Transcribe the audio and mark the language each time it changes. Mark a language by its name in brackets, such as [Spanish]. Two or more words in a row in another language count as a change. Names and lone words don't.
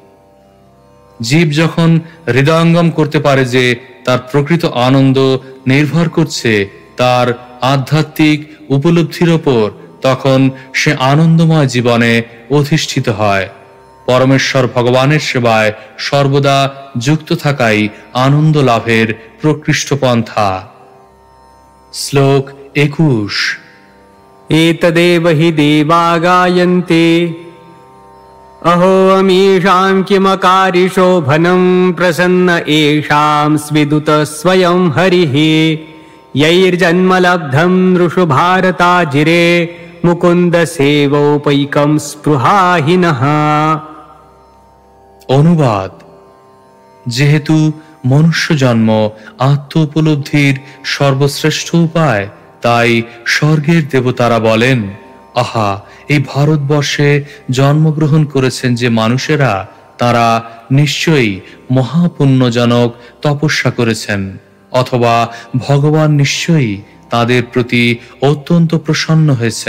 [Bangla] জীব যখন হৃদয়ঙ্গম করতে পারে যে তার প্রকৃত আনন্দ নির্ভর করছে তার আধ্যাত্মিক উপলব্ধির ওপর, তখন সে আনন্দময় জীবনে অধিষ্ঠিত হয়। পরমেশ্বর ভগবানের সেবায় সর্বদা যুক্ত থাকাই আনন্দ লাভের প্রকৃষ্ট পন্থা। শ্লোক 21। [Sanskrit] एतदेव हि देवा गायन्ते अहो अमीषां किमकारिशोभनं प्रसन्न एषां स्विदुत स्वयं हरिः यैर्जन्मलब्धं नृषु भारताजिरे मुकुन्द सेवोपैकं स्पृहाहिनः। [Bangla] অনুবাদ: যেহেতু মনুষ্য জন্ম আত্ম উপলব্ধির সর্বশ্রেষ্ঠ উপায়, তাই স্বর্গের দেবতারা বলেন, আহা, এই ভারতবর্ষে জন্মগ্রহণ করেছেন যে মানুষেরা, তারা নিশ্চয়ই মহাপুণ্যজনক তপস্যা করেছেন, অথবা ভগবান নিশ্চয়ই তাদের প্রতি অত্যন্ত প্রসন্ন হয়েছেন।